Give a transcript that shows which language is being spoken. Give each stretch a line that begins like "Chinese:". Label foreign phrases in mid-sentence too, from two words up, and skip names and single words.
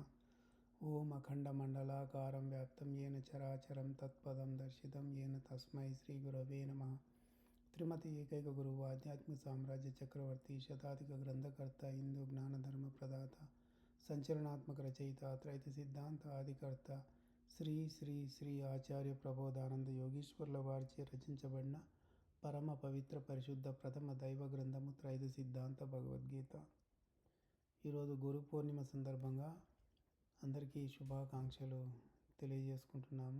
Sanskrit: ओम अखण्डमण्डलाकारं व्याप्तं येन चराचरं तत्पदं दर्शितं येन तस्मै श्री गुरवे नमः। त्रिमति एकैक गुरु आध्यात्मिक साम्राज्य चक्रवर्ती शताधिक ग्रंथकर्ता हिंदू ज्ञान धर्म प्रदाता संचलनात्मक रचयिता त्रैत सिद्धांत आदिकर्ता
Telugu: శ్రీ శ్రీ శ్రీ ఆచార్య ప్రబోధానంద యోగీశ్వర్ల వారిచే రచించబడిన పరమ పవిత్ర పరిశుద్ధ ప్రథమ దైవ గ్రంథము త్రైత సిద్ధాంత భగవద్గీత. ఈరోజు గురు పూర్ణిమ సందర్భంగా అందరికీ శుభాకాంక్షలు తెలియజేసుకుంటున్నాము.